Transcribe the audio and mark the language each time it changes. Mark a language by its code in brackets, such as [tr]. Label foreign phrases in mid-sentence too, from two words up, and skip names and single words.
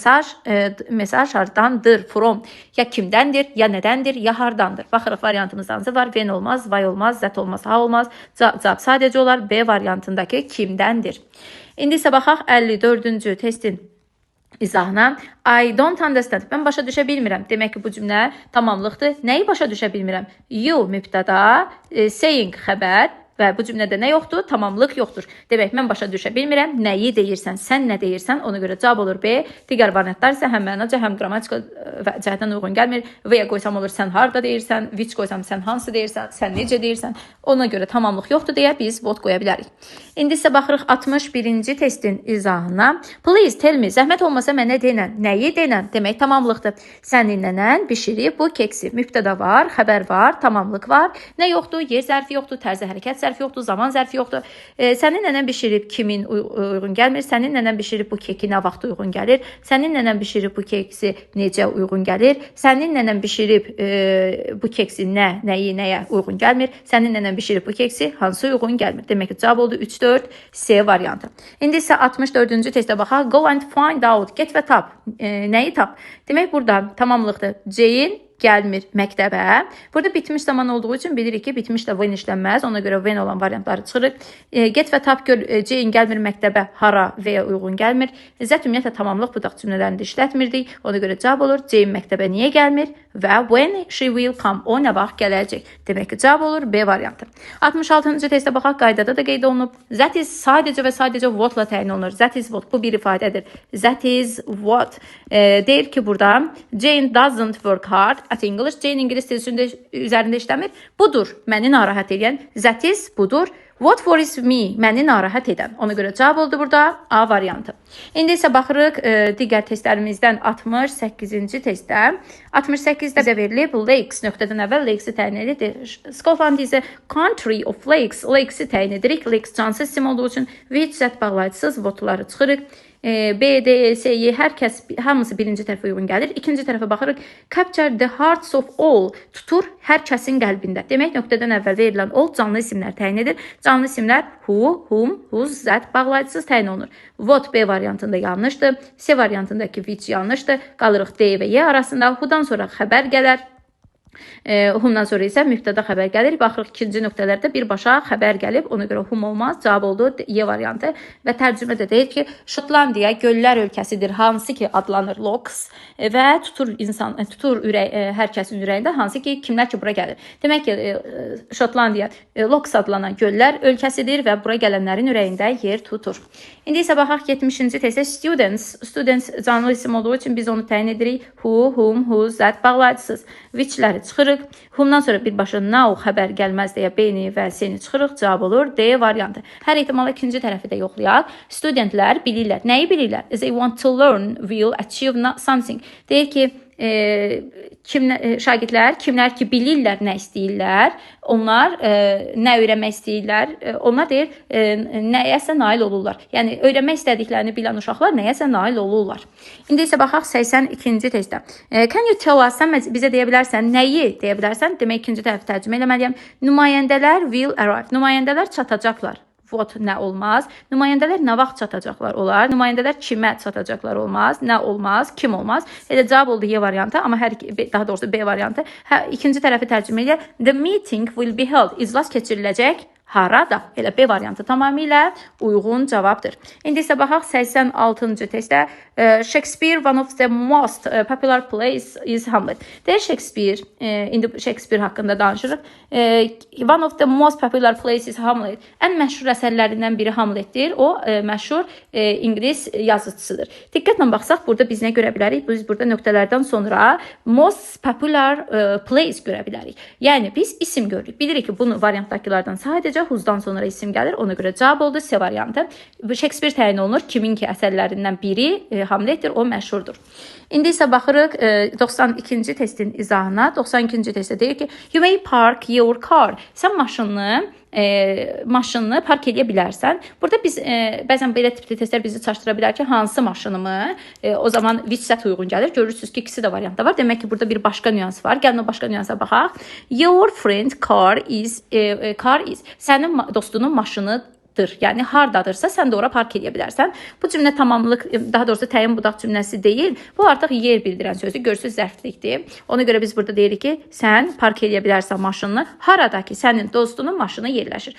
[az] Mesaj hardandır? From. Ya kimdəndir, ya nədəndir, ya hardandır? Baxırıq variantımızdan hansı var? When olmaz, why olmaz, that olmaz, how olmaz. Cavab sadəcə olar B variantındakı kimdəndir. İndi isə baxaq 54-cü testin izahına. [en] I don't understand. [az] Mən başa düşə bilmirəm. Demək ki, bu cümlə tamamlıqdır. Nəyi başa düşə bilmirəm? You mübtəda, saying xəbər. Və bu cümlədə nə yoxdur? Tamamlıq yoxdur. Demək, mən başa düşə bilmirəm. Nəyi deyirsən, sən nə deyirsən, ona görə cavab olur B. Digər variantlar isə həm mənaca, həm qrammatika cəhətdən uyğun gəlmir. Və ya qoysam olur, sən harda deyirsən, which qoysam, sən hansı deyirsən, sən necə deyirsən. Ona görə tamamlıq yoxdur deyə biz what qoya bilərik. İndi isə baxırıq 61-ci testin izahına. [en] Please tell me, [az] zəhmət olmasa mənə denən. Nəyi denən? Demək, tamamlıqdır. Sənin nənən bişirib bu keksi. Mübtəda var, xəbər var, tamamlıq var. Nə yoxdur? Yer zərfi yoxdur, tərzi hərəkət zərfi yoxdur, zaman zərfi yoxdur. Sənin nənən bişirib kimin uyğun gəlmir? Sənin nənən bişirib bu keki nə vaxt uyğun gəlir? Sənin nənən bişirib bu keksi necə uyğun gəlir? Sənin nənən bişirib bu keksi nəyə uyğun gəlmir? Sənin nənən bişirib bu keksi hansı uyğun gəlmir? Demək ki, cavab oldu 3-4 C variantı. İndi isə 64-cü testə baxaq. [en] Go and find out. [az] Get və tap. Nəyi tap? Demək, burada tamamlıqdır. C'in gəlmir məktəbə. Burada bitmiş zaman olduğu üçün bilirik ki, bitmiş də when işlənməz. Ona görə when olan variantları çıxırıq. Get və tap gör, C'in gəlmir məktəbə hara və ya uyğun gəlmir. Zət ümumiyyətlə tamamlıq budaq cümlələrində işlətmirdik. Ona görə cavab olur. C'in məktəbə niyə gəlmir? [en] Və when she will come. [az] O nə vaxt gələcək? Demək ki, cavab olur B variantı. 66-cı testə baxaq. Qaydada da qeyd olunub. [en] That is [az] sadəcə və sadəcə what-la təyin olunur. [en] That is what. [az] Bu bir ifadədir. [en] That is what. [az] Deyir ki, burada [en] Jane doesn't work hard at English. [az] Jane ingilis dili üzərində işləmir. Budur məni narahat edən. [en] That is budur. What worries me? [az] Məni narahat edən. Ona görə cavab oldu burada A variantı. İndi isə baxırıq digər testlərimizdən 68-ci testdə. 68-də də verilib lakes nöqtədən əvvəl lakes-i təyin edilir. [en] Scotland is a country of lakes. [az] Lakes-i təyin edirik. Lakes cansız isim olduğu üçün which zət bağlayıcısız votları çıxırıq. B, D, S, Y hər kəs hamısı birinci tərəfə uyğun gəlir. İkinci tərəfə baxırıq. [en] Capture the hearts of all. [az] Tutur hər kəsin qəlbində. Demək nöqtədən əvvəl verilən all canlı isimlər təyin edir. Canlı isimlər [en] who, whom, whose, that [az] bağlayıcısız təyin olunur. What B variantında yanlışdır. C variantındakı which yanlışdır. Qalırıq D və Y arasında. Who'dan sonra xəbər gələr. Whomdan sonra isə mübtəda xəbər gəlir. Baxırıq ikinci nöqtələrdə birbaşa xəbər gəlib. Ona görə whom olmaz. Cavab oldu Y variantı. Və tərcümədə deyir ki, Şotlandiya göllər ölkəsidir. Hansı ki adlanır Lochs və tutur ürək hər kəsin ürəyində hansı ki kimlər ki bura gəlir. Demək ki, Şotlandiya Lochs adlanan göllər ölkəsidir və bura gələnlərin ürəyində yer tutur. İndi isə baxaq 70-ci testə students canlı isim olduğu üçün biz onu təyin edirik. [en] Who, whom, whose, that bağlayıcısız. [az] Whichləri çıxırıq. Whomdan sonra birbaşa now xəbər gəlməz deyə B-ni və C-ni çıxırıq. Cavab olur D variantı. Hər ehtimala ikinci tərəfi də yoxlayaq. Studentlər bilirlər. Nəyi bilirlər? [en] They want to learn will achieve something. [az] Deyir ki, şagirdlər, kimlər ki bilirlər nə istəyirlər, onlar nə öyrənmək istəyirlər, onlar deyir nəyəsə nail olurlar. Yəni öyrənmək istədiklərini bilən uşaqlar nəyəsə nail olurlar. İndi isə baxaq 82-ci testdə. [en] Can you tell us, [az] sən bizə deyə bilərsən, nəyi deyə bilərsən? Demək ikinci tərəfi tərcümə etməliyəm. Nümayəndələr [en] will arrive. [az] Nümayəndələr çatacaqlar. What nə olmaz? Nümayəndələr nə vaxt çatacaqlar olar? Nümayəndələr kimə çatacaqlar olmaz? Nə olmaz? Kim olmaz? Elə cavab oldu Y variantı, amma daha doğrusu B variantı. İkinci tərəfi tərcümə edir. [en] The meeting will be held. [az] İclas keçiriləcək. Harada? Elə B variantı tamamilə uyğun cavabdır. İndi isə baxaq 86-cı testdə. [en] Shakespeare, one of the most popular plays is Hamlet. [az] Deyir Shakespeare, indi Shakespeare haqqında danışırıq. [en] One of the most popular plays is Hamlet. [az] Ən məşhur əsərlərindən biri Hamletdir. O məşhur İngilis yazıçısıdır. Diqqətlə baxsaq, burada biz nə görə bilərik? Biz burada nöqtələrdən sonra [en] most popular plays [az] görə bilərik. Yəni biz isim görürük. Bilirik ki, bunu variantdakilərdən sadəcə who'dan sonra isim gəlir. Ona görə cavab oldu C variantı. Shakespeare təyin olunur. Kimin ki əsərlərindən biri Hamletdir, o məşhurdur. İndi isə baxırıq 92-ci testin izahına. 92-ci testdə deyir ki, [en] you may park your car. [az] Sən maşınını park edə bilərsən. Burada biz bəzən belə tipli testlər bizi çaşdıra bilər ki, hansı maşınımı? O zaman which zət uyğun gəlir. Görürsünüz ki, ikisi də variantda var. Demək ki, burada bir başqa nüans var. Gəlin o başqa nüansa baxaq. [en] Your friend car is. [az] Sənin dostunun maşınıdır. Yəni hardadırsa sən də ora park edə bilərsən. Bu cümlə tamamlıq, daha doğrusu təyin budaq cümləsi deyil. Bu artıq yer bildirən sözdür. Görürsüz zərflikdir. Ona görə biz burada deyirik ki, sən park edə bilərsən maşınını haradakı sənin dostunun maşını yerləşir.